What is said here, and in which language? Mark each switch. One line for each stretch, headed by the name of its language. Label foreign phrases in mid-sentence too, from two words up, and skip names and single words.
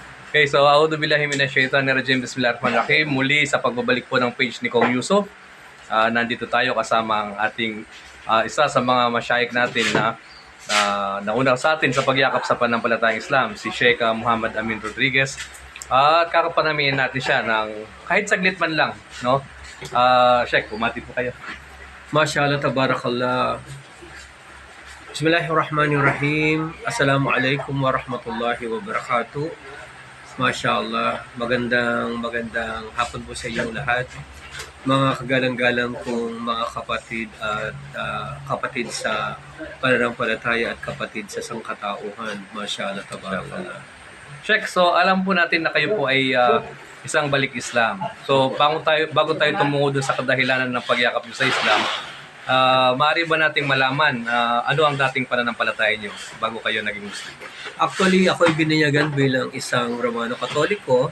Arabic: Okay, so أعوذ بالله من الشيطان الرجيم. بسم الله الرحمن الرحيم.
Filipino: Muli sa pagbabalik po ng page ni Kong Yusuf. Nandito tayo kasama ang ating isa sa mga masyayikh natin na nauna sa atin sa pagyakap sa panampalatayang Islam, si Sheikh Muhammad Amin Rodriguez. At kakapanamihin natin siya ng kahit saglit man lang, no? Sheikh, bumati po kayo.
Arabic: ما شاء الله، تبارك الله. بسم الله الرحمن الرحيم. السلام عليكم ورحمة الله وبركاته. Mashallah,
Filipino: magandang hapon po sa inyong lahat. Mga kagalang-galang kong mga kapatid at kapatid sa pananampalataya at kapatid sa sangkatauhan.
Arabic: ما شاء الله، تبارك الله.
Filipino: Sheikh, so alam po natin na kayo po ay isang balik Islam. So bago tayo tumungo dun sa kadahilanan ng pagyakap nyo sa Islam, maaari ba nating malaman ano ang dating pananampalataya nyo bago kayo naging Muslim? Actually, ako ay bininyagan bilang isang Romano Katoliko.